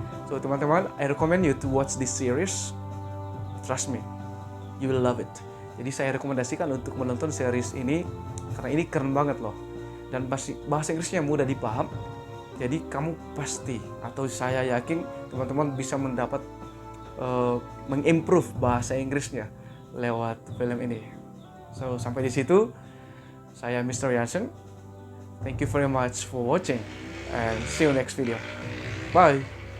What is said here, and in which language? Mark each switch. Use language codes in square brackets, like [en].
[en] So teman-teman, I recommend you to watch this series. Trust me, you will love it. [id] Jadi saya rekomendasikan untuk menonton series ini karena ini keren banget loh. Dan bahasa Inggrisnya mudah dipaham. Jadi kamu pasti, atau saya yakin teman-teman bisa mendapat mengimprove bahasa Inggrisnya lewat film ini. So sampai di situ, saya Mr. [en] Yansen. Thank you very much for watching and see you next video. Bye.